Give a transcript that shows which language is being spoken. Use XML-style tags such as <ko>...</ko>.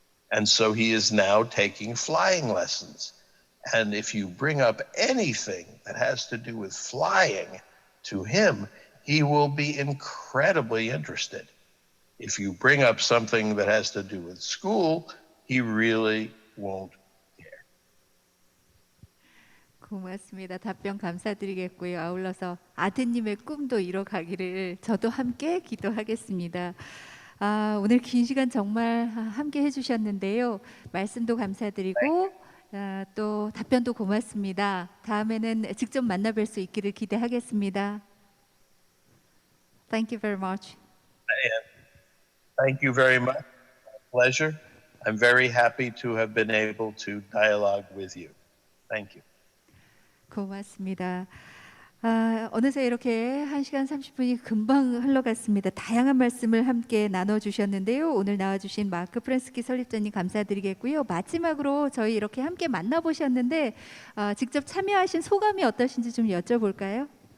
<en>And so he is now taking flying lessons. And if you bring up anything that has to do with flying to him, he will be incredibly interested. If you bring up something that has to do with school, he really won't care.</en> <ko>고맙습니다. 답변 감사드리겠고요. 아울러서 아드님의 꿈도 이뤄가기를 저도 함께 기도하겠습니다. 오늘 긴 시간 정말 함께 해주셨는데요. 말씀도 감사드리고 또 답변도 고맙습니다. 다음에는 직접 만나뵐 수 있기를 기대하겠습니다.</ko> <en>Thank you very much. Thank you very much. Pleasure. I'm very happy to have been able to dialogue with you. Thank you.</en> <ko>고맙습니다. 어느새 이렇게 1시간 30분이 금방 흘러갔습니다. 다양한 말씀을 함께 나눠주셨는데요. 오늘 나와주신 마크 프렌스키 설립자님 감사드리겠고요. 마지막으로 저희 이렇게 함께 만나보셨는데 직접 참여하신 소감이 어떠신지 좀 여쭤볼까요?</ko>